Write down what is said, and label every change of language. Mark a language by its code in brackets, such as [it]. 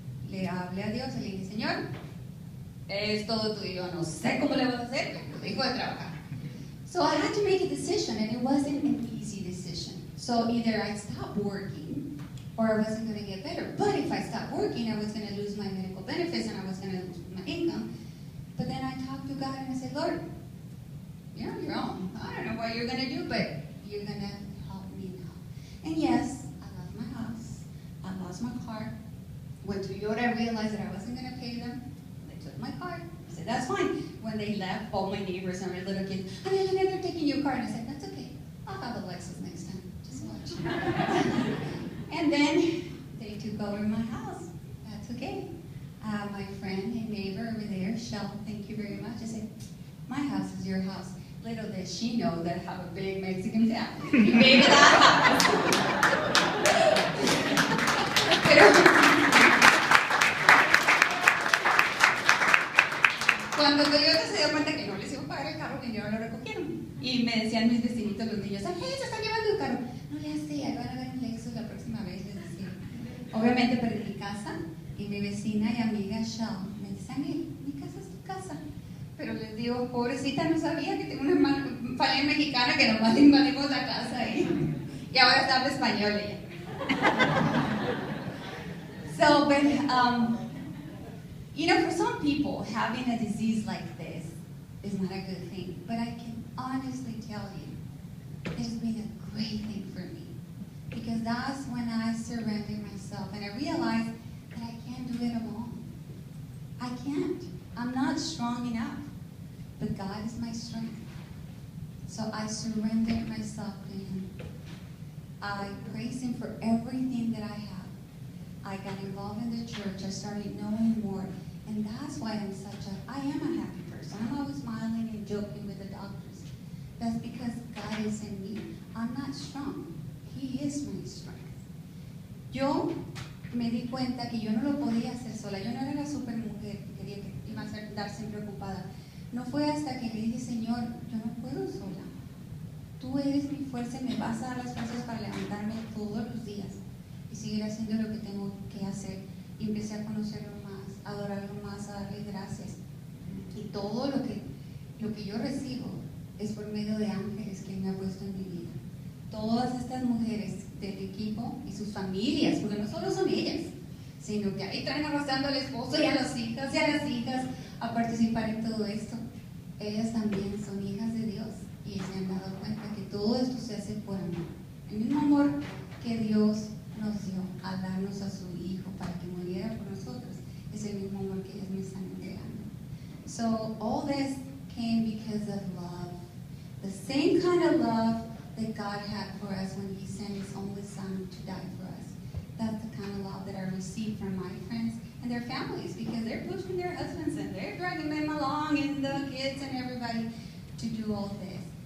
[es] Le hablé a Dios y le dije, Señor, es todo tuyo, no sé cómo le vas a hacer, pero dejo de trabajar. [en] So I had to make a decision, and it wasn't an easy decision. So either I'd stop working, or I wasn't going to get better. But if I stopped working, I was going to lose my medical benefits, and I was going to lose my income. But then I talked to God, and I said, Lord, you're on your own. I don't know what you're going to do, but you're going to help me now. And yes, I lost my house, I lost my car. Went to Europe, I realized that I wasn't going to pay them. They took my car. I said, that's fine. When they left, all my neighbors and my little kids, Anel, they're taking your car. And I said, that's okay. I'll have a Lexus next time. Just watch. And then they took over my house. That's okay. My friend and neighbor over there, Shell, thank you very much. I said, my house is your house. Little did she know that I have a big Mexican family. You gave me that house. [es] Pero cuando Toyota se dio cuenta que no les iba a pagar el carro, vinieron y lo recogieron. Y me decían mis vecinitos, los niños, ¡ay, se están llevando el carro! No le hace, ahí van a ver un Lexus la próxima vez, les decía. Obviamente perdí mi casa, y mi vecina y amiga Shell me dice, Anel, mi casa es tu casa. Pero les digo, pobrecita, no sabía que tengo una familia mexicana que nomás invadimos la casa y ahora está habla español ella. [en] So, but, you know, for some people, having a disease like this is not a good thing. But I can honestly tell you, it's been a great thing for me. Because that's when I surrendered myself and I realized that I can't do it alone. I can't. I'm not strong enough. But God is my strength. So I surrendered myself to Him. I praise Him for everything that I have. I got involved in the church. I started knowing more. And that's why I am a happy person. I'm always smiling and joking with the doctors. That's because God is in me. I'm not strong. He is my strength. [es] Yo me di cuenta que yo no lo podía hacer sola. Yo no era la super mujer que quería que iba a estar siempre ocupada. No fue hasta que le dije, Señor, yo no puedo sola. Tú eres mi fuerza y me vas a dar las fuerzas para levantarme todos los días y seguir haciendo lo que tengo que hacer. Y empecé a conocerlo más, a adorarlo más, a darle gracias. Y todo lo que yo recibo es por medio de ángeles que Él me ha puesto en mi vida. Todas estas mujeres del equipo y sus familias, porque no solo son ellas, sino que ahí traen arrastrando al esposo y a las hijas a participar en todo esto. Ellas también son hijas de Dios y se han dado cuenta que todo esto se hace por amor. El mismo amor que Dios nos dio al darnos a su Hijo para que muriera por nosotros es el mismo amor que ellas me están entregando. [en] So all this came because of love. The same kind of love that God had for us when He sent His only Son to die for us. That's the kind of love that I received from my friends and their families, because they're pushing their husbands and they're dragging them along and the kids and everybody to do all this.